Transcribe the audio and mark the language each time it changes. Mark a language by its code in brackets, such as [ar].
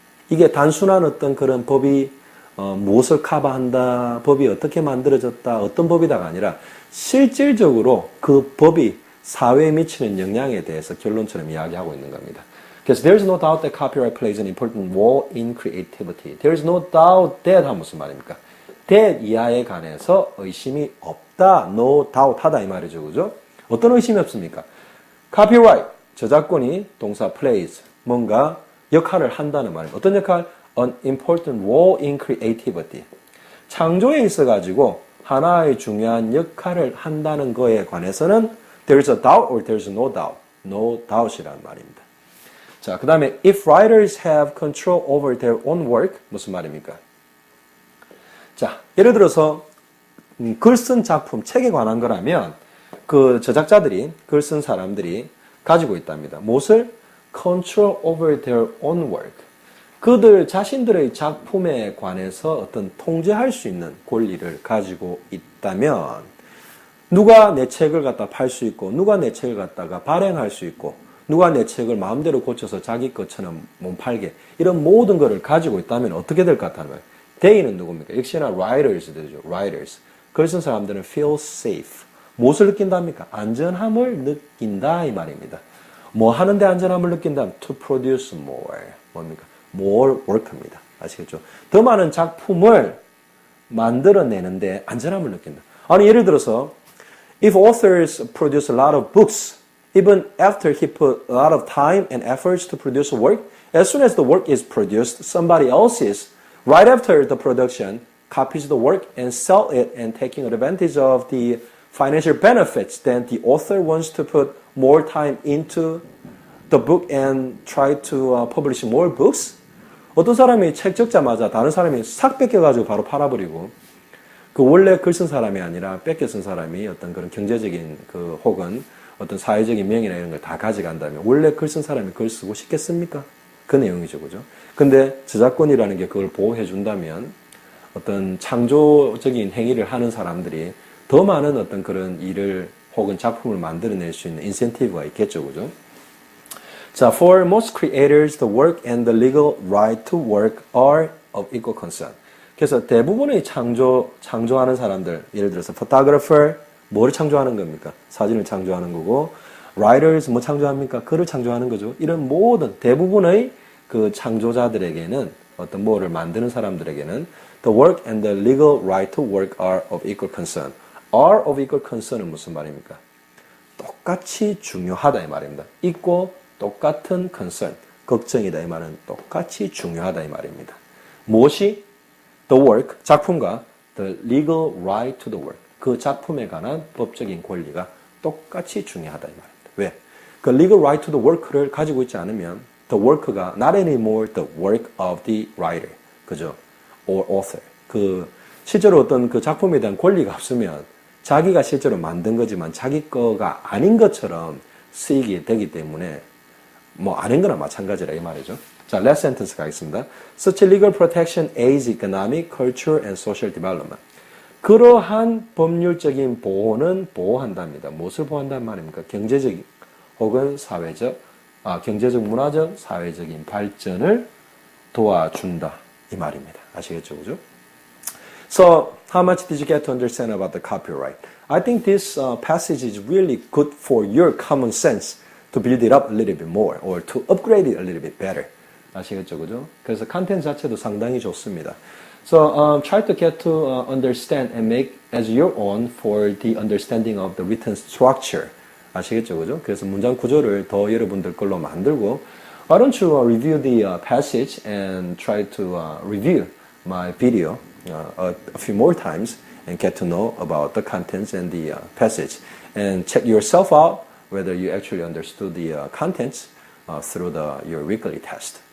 [ko] 이게 단순한 어떤 그런 법이 무엇을 커버한다, 법이 어떻게 만들어졌다, 어떤 법이다가 아니라 실질적으로 그 법이 사회에 미치는 영향에 대해서 결론처럼 이야기하고 있는 겁니다. 그래서 [en] there's no doubt that copyright plays an important role in creativity. There's no doubt that [ko] 하면 무슨 말입니까? that 이하에 관해서 의심이 없다, [en] no doubt [ko] 하다 이 말이죠. 그죠? 어떤 의심이 없습니까? copyright, 저작권이 동사 plays, 뭔가 역할을 한다는 말입니다. 어떤 역할? [en] An important role in creativity. [ko] 창조에 있어가지고 하나의 중요한 역할을 한다는 거에 관해서는 [en] there's a doubt or there's no doubt. No doubt [ko] 이라는 말입니다. 자, 그 다음에 [en] if writers have control over their own work, [ko] 무슨 말입니까? 자, 예를 들어서 글 쓴 작품, 책에 관한 거라면 그 저작자들이, 글 쓴 사람들이 가지고 있답니다. 무엇을? [en] Control over their own work. [ko] 그들 자신들의 작품에 관해서 어떤 통제할 수 있는 권리를 가지고 있다면 누가 내 책을 갖다 팔 수 있고 누가 내 책을 갖다가 발행할 수 있고 누가 내 책을 마음대로 고쳐서 자기 것처럼 못 팔게 이런 모든 것을 가지고 있다면 어떻게 될 것 같다는 거예요. They는 누굽니까? 역시나 writers 되죠. writers. 글 쓴 사람들은 [en] feel safe. [ko] 무엇을 느낀답니까? 안전함을 느낀다 이 말입니다. 뭐 하는데 안전함을 느낀다면 [en] to produce more. [ko] 뭡니까? [en] more work입니다. [ko] 아시겠죠? 더 많은 작품을 만들어내는데 안전함을 느낀다. [en] 아니 예를 들어서 if authors produce a lot of books even after he put a lot of time and efforts to produce a work, as soon as the work is produced, somebody else is right after the production copies the work and sell it and taking advantage of the financial benefits, then the author wants to put more time into the book and try to publish more books. [ko] 어떤 사람이 책 적자마자 다른 사람이 싹 뺏겨가지고 바로 팔아버리고 그 원래 글 쓴 사람이 아니라 뺏겨 쓴 사람이 어떤 그런 경제적인 그 혹은 어떤 사회적인 명예나 이런 걸 다 가져간다면 원래 글 쓴 사람이 글 쓰고 싶겠습니까? 그 내용이죠, 그죠? 근데 저작권이라는 게 그걸 보호해 준다면 어떤 창조적인 행위를 하는 사람들이 더 많은 어떤 그런 일을 혹은 작품을 만들어낼 수 있는 인센티브가 있겠죠, 그죠? [en] 자, for most creators, the work and the legal right to work are of equal concern. [ko] 그래서 대부분의 창조하는 사람들, 예를 들어서 photographer, 뭐를 창조하는 겁니까? 사진을 창조하는 거고, writers, 뭐 창조합니까? 글을 창조하는 거죠. 이런 모든 대부분의 그 창조자들에게는 어떤 뭐를 만드는 사람들에게는 [en] the work and the legal right to work are of equal concern. are of equal concern은 [ko] 무슨 말입니까? 똑같이 중요하다 이 말입니다. 있고 똑같은 concern, 걱정이다 이 말은 똑같이 중요하다 이 말입니다. 무엇이? [en] The work, [ko] 작품과 [en] the legal right to the work, [ko] 그 작품에 관한 법적인 권리가 똑같이 중요하다 이 말입니다. 왜? [en] 그 legal right to the work를 [ko] 가지고 있지 않으면 [en] the work가 not anymore the work of the writer, [ko] 그죠? [en] or author. [ko] 그 실제로 어떤 그 작품에 대한 권리가 없으면 자기가 실제로 만든 거지만 자기 거가 아닌 것처럼 쓰이게 되기 때문에 뭐 아닌 거나 마찬가지라 이 말이죠. [en] 자, last sentence [ko] 가겠습니다. [en] Such legal protection aids economic, cultural, and social development. [ko] 그러한 법률적인 보호는 보호한답니다. 무엇을 보호한다는 말입니까? 경제적인 혹은 사회적, 경제적, 문화적, 사회적인 발전을 도와준다 이 말입니다. 아시겠죠, 그죠? [en] So, how much did you get to understand about the copyright? I think this passage is really good for your common sense to build it up a little bit more or to upgrade it a little bit better. [ko] 아시겠죠, 그죠? 그래서 컨텐츠 자체도 상당히 좋습니다. [en] So, try to get to understand and make as your own for the understanding of the written structure. [ko] 아시겠죠, 그죠? 그래서 문장 구조를 더 여러분들 걸로 만들고 [en] why don't you review the passage and try to review my video a few more times and get to know about the contents and the passage and check yourself out whether you actually understood the contents through your weekly test.